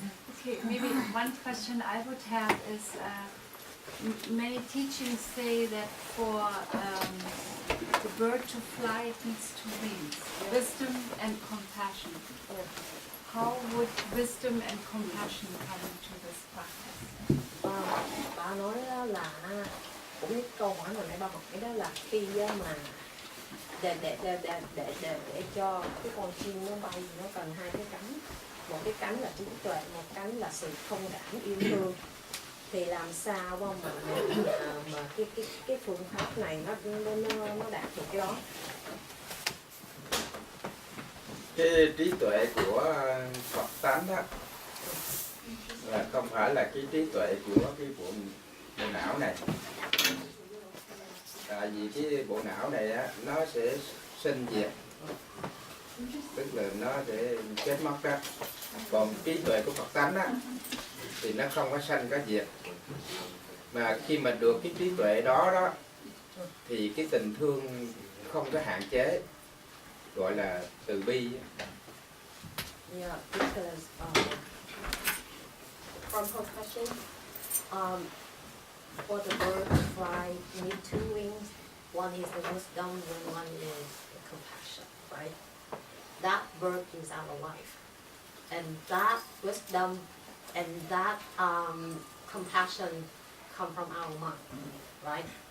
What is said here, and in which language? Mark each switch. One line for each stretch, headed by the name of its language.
English: Okay, maybe one question I would have is, many teachings say that for the bird to fly it needs two wings, wisdom and compassion. How would wisdom and compassion come into this practice?
Vietnamese: Bà nói đó là cũng biết câu hỏi hồi nãy ba hỏi đó là khi mà để cho cái con chim nó bay thì nó cần hai cái cánh, một cái cánh là trí tuệ, một cánh là sự thông cảm yêu thương. Thì làm sao mà cái phương pháp này nó đạt được cái đó? Cái trí tuệ của Phật tánh đó là không phải là cái trí tuệ của cái bộ não này. Tại vì cái bộ não này á, nó sẽ sinh diệt, tức là nó sẽ chết mất đó. Còn trí tuệ của Phật tánh á, thì nó không có sanh có diệt. Mà khi mà được cái trí tuệ đó thì cái tình thương không có hạn chế, gọi là từ bi.
English: Yeah, because from her question, for the bird to fly, you need two wings. One is the wisdom, and one is the compassion, right? That bird is our life, and that wisdom and that compassion come from our mind, right?